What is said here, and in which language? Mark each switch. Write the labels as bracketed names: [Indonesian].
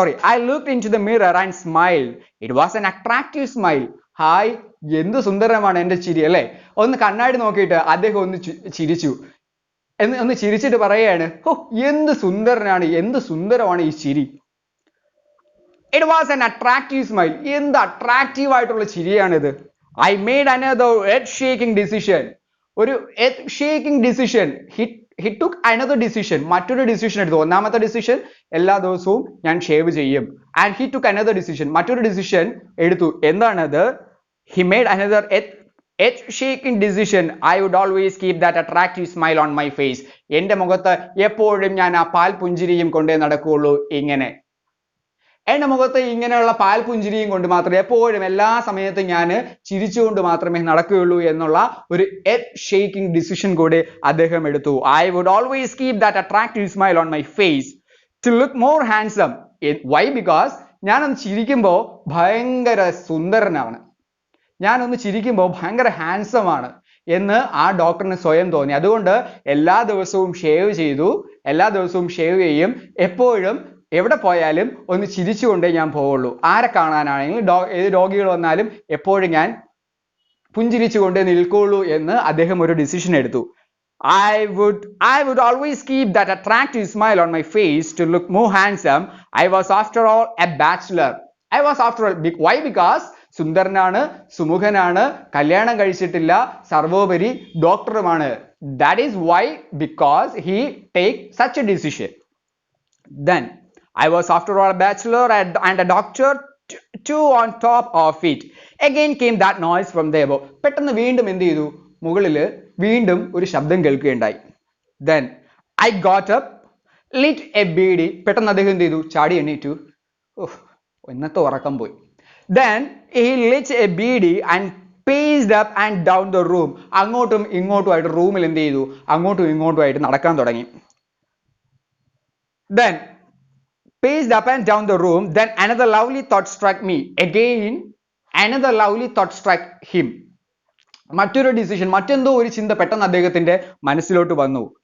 [English] I looked into the mirror and smiled. It was an attractive smile. [Malayalam] Hi, എന്ത് സുന്ദരമാണ് എൻ്റെ ചിരി അല്ലേ? കണ്ണാടി നോക്കിയിട്ട് അദ്ദേഹം ഒന്ന് ചിരിച്ചു. ഒന്ന് ചിരിച്ചിട്ട് പറയുകയാണ്, ഓ എന്ത് സുന്ദരനാണ്, എന്ത് സുന്ദരമാണ് ഈ ചിരി. [English] It was an attractive smile. [Malayalam] എന്ത് അട്രാക്റ്റീവ് ആയിട്ടുള്ള ചിരിയാണിത്. [English] I made another earth-shaking decision. ഒരു earth-shaking decision. He took another decision. [Malayalam] മറ്റൊരു ഡിസിഷൻ എടുത്തു. ഒന്നാമത്തെ ഡിസിഷൻ എല്ലാ ദിവസവും ഞാൻ ഷേവ് ചെയ്യും. [English] And he took another decision. [Malayalam] മറ്റൊരു ഡിസിഷൻ എടുത്തു. എന്താണത്? [English] He made another earth-shaking decision. I would always keep that attractive smile on my face. [Malayalam] എൻ്റെ മുഖത്ത് എപ്പോഴും ഞാൻ ആ പാൽ പുഞ്ചിരിയും കൊണ്ടേ നടക്കുകയുള്ളൂ. ഇങ്ങനെ എൻ്റെ മുഖത്ത് ഇങ്ങനെയുള്ള പാൽ പുഞ്ചിരിയും കൊണ്ട് മാത്രമേ, എപ്പോഴും എല്ലാ സമയത്തും ഞാൻ ചിരിച്ചുകൊണ്ട് മാത്രമേ നടക്കുകയുള്ളൂ എന്നുള്ള ഒരു earth-shaking decision കൂടി അദ്ദേഹം എടുത്തു. [English] I would always keep that attractive smile on my face to look more handsome. Why? [Malayalam] Because ഞാനൊന്ന് ചിരിക്കുമ്പോൾ ഭയങ്കര സുന്ദരനാണ്, ഞാനൊന്ന് ചിരിക്കുമ്പോൾ ഭയങ്കര ഹാൻസം ആണ് എന്ന് ആ ഡോക്ടറിന് സ്വയം തോന്നി. അതുകൊണ്ട് എല്ലാ ദിവസവും ഷേവ് ചെയ്തു, എല്ലാ ദിവസവും ഷേവ് ചെയ്യും, എപ്പോഴും എവിടെ പോയാലും ഒന്ന് ചിരിച്ചുകൊണ്ടേ ഞാൻ പോവുള്ളൂ. ആരെ കാണാനാണെങ്കിലും ഏത് രോഗികൾ വന്നാലും എപ്പോഴും ഞാൻ പുഞ്ചിരിച്ചുകൊണ്ടേ നിൽക്കുള്ളൂ എന്ന് അദ്ദേഹം ഒരു ഡിസിഷൻ എടുത്തു. [English] I would always keep that attractive smile on my face to look more handsome. I was after all a bachelor. I was after all, why? [Malayalam] Because സുന്ദരനാണ്, സുമുഖനാണ്, കല്യാണം കഴിച്ചിട്ടില്ല, സർവോപരി ഡോക്ടറുമാണ്. [English] That is why, because he take such a decision. Then I was after all a bachelor and a doctor too on top of it. Again came that noise from the above. [Malayalam] പെട്ടെന്ന് വീണ്ടും എന്ത് ചെയ്തു? മുകളില് വീണ്ടും ഒരു ശബ്ദം കേൾക്കുകയുണ്ടായി. [English] Then I got up, lit a beedi. [Malayalam] പെട്ടെന്ന് അദ്ദേഹം എന്ത് ചെയ്തു? ചാടി എണീറ്റു. ഇന്നത്തെ ഉറക്കം പോയി. [English] Then he lit a beedi and paced up and down the room. [Malayalam] അങ്ങോട്ടും ഇങ്ങോട്ടുമായിട്ട് റൂമിൽ എന്ത് ചെയ്തു? അങ്ങോട്ടും ഇങ്ങോട്ടുമായിട്ട് നടക്കാൻ തുടങ്ങി. [English] Then paced up and down the room. Then another lovely thought struck me. Again another lovely thought struck him. [Malayalam] മറ്റൊരു decision, മറ്റെന്തോ ഒരു ചിന്ത പെട്ടെന്ന് അദ്ദേഹത്തിന്റെ മനസ്സിലോട്ട് വന്നു.